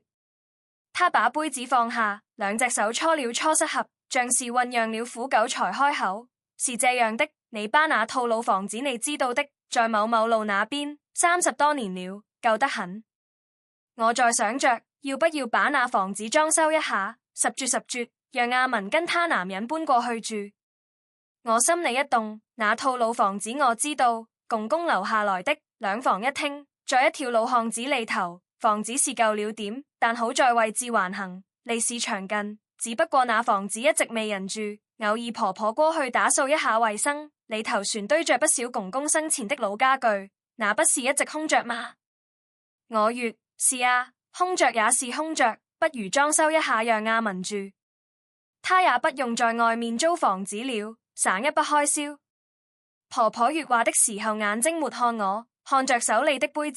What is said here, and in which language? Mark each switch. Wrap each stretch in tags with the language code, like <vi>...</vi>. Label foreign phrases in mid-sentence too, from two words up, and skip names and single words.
<zh>他把杯子放下，兩隻手搓了搓膝合，像是醞釀了苦久才開口。是這樣的，你爸那套老房子你知道的，在某某路那邊，30多年了，舊得很。我在想着，要不要把那房子裝修一下，十絕，讓亞文跟她男人搬過去住。我心裏一動，那套老房子我知道，公公留下來的，2房1廳，在一條老巷子裏頭。房子是舊了點，但好在位置還行，離市場近。只不過那房子一直未人住，偶爾婆婆過去打掃一下衛生，裏頭全堆着不少公公生前的老家具，那不是一直空着嗎？我說，是啊，空着也是空着，不如裝修一下讓亞文住，他也不用在外面租房子了，省一筆開銷。婆婆說話的時候眼睛沒看我，看着手裏的杯子。</zh>